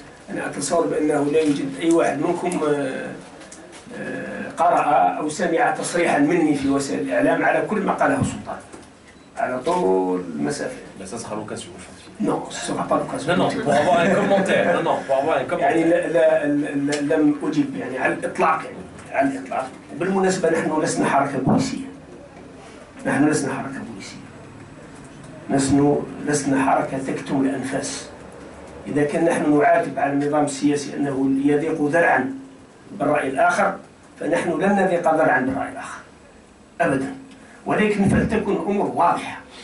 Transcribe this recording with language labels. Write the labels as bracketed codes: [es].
[ar] أنا أتصور بأنه لا يوجد أي واحد منكم قرأ أو سمع تصريحا مني في وسائل الإعلام على كل ما قاله السلطان على طول المسافة. [fr] Mais ça sera l'occasion, je pense. Non, ce ne sera pas l'occasion. Non, pour avoir un commentaire. Non, pour avoir un commentaire. [ar] يعني لم أجب يعني على الإطلاق على الإطلاق. وبالمناسبة نحن لسنا حركة بوليسية. نحن لسنا حركة بوليسية. نحن لسنا حركة تكتم الأنفاس. إذا كان نحن نعاتب على النظام السياسي أنه يضيق ذرعا بالرأي الآخر، فنحن لن نضيق ذرعا بالرأي الآخر أبدا، ولكن فلتكن الأمور واضحة.